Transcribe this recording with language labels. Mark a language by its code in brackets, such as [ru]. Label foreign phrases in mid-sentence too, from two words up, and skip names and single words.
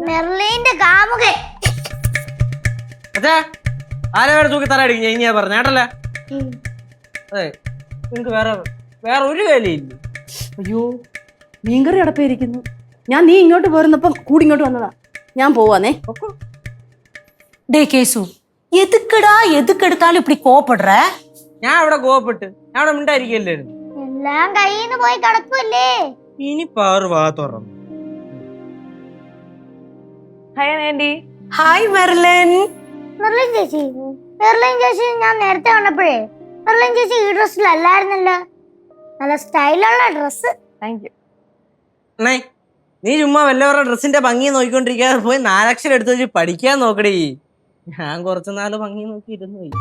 [ml] മെർലിന്റെ കാമുകൻ. അച്ഛാ ആരെ തൂക്കി തറ അടിക്കും ഞാൻ പറഞ്ഞ കേട്ടല്ലേ. അതെ നിങ്ങക്ക് വേറെ ഒരു വേലയില്ല. അയ്യോ മീൻകറി അടപ്പായിരിക്കുന്നു. നീ ഇങ്ങോട്ട് പോരുന്നപ്പം കൂടി ഇങ്ങോട്ട് വന്നതാ. ഞാൻ പോവാന്നേ. [ta] டே கேசு எதுக்குடா எதுக்கு எடுத்தாலும் இப்படி கோவப்படுற? [ml] ഞാൻ അവിടെ കോവപ്പെട്ട് ഞാൻ അവിടെ മിണ്ടായിരിക്കല്ലായിരുന്നു. എല്ലാം കയ്യിന്ന് പോയി കിടക്കുമല്ലേ. ഇനി പാറു വാ തുറന്നു. [en] Hi aunty. [ta] ஹாய் மெர்லின். [ml] മെർലിൻ ചേച്ചി ഞാൻ നേരത്തെ കണ്ടപ്പോഴേ മെർലിൻ ചേച്ചി ഈ ഡ്രസ്സിലല്ലായിരുന്നല്ലോ. നല്ല സ്റ്റൈലുള്ള ഡ്രസ്സ്. [en] Thank you. [ml] നീ ചുമ്മാ വല്ലവരുടെ ഡ്രസ്സിന്റെ ഭംഗി നോക്കിക്കൊണ്ടിരിക്കാതെ പോയി 4 അക്ഷരം എടുത്ത് വെച്ച് പഠിക്കാൻ നോക്കടേ. ഞാൻ കുറച്ചു നാള് ഭംഗി നോക്കി ഇരുന്നു പോയി.